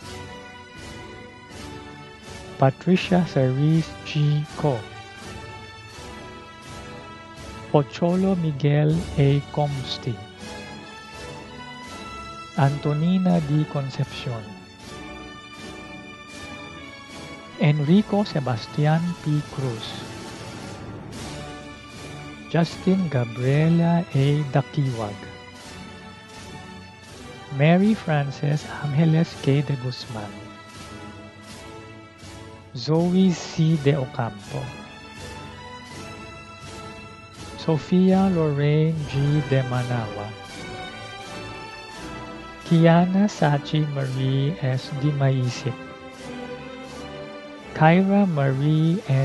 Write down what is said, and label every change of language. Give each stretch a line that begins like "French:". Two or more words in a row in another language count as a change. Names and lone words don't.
English: Patricia Cerise G. Co. Pocholo Miguel A. Comsti. Antonina D. Concepcion. Enrico Sebastian P. Cruz, Justin Gabriela A. Dakiwag, Mary Frances Angeles K. de Guzman, Zoe C. de Ocampo, Sofia Lorraine G. de Manawa, Kiana Sachi Marie S. Di Maisip, Kyra Marie N.